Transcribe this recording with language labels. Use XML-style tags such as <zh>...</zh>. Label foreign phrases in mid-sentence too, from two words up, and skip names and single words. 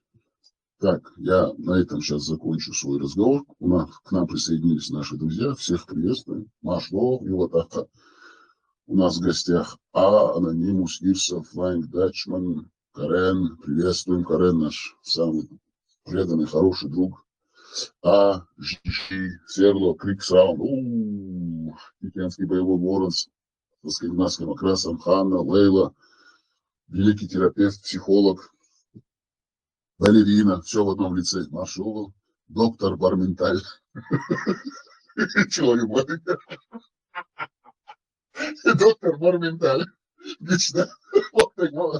<ru>Так, я на этом сейчас закончу свой разговор. К нам присоединились наши друзья. Всех приветствуем. Машло, Юлатаха. У нас в гостях Анонимус, Ирса, Флайнг, Датчман, Карен. Приветствуем. Карен наш самый преданный, хороший друг. Жиши, Серло, Криксраун. Тикенский боевой ворон с скандинавским окрасом. Ханна, Лейла. Великий терапевт, психолог. Балерина, все в одном лице. Нашел. Доктор Барменталь. Чего любой. Доктор Барменталь. Вечно. Вот так вот.</ru>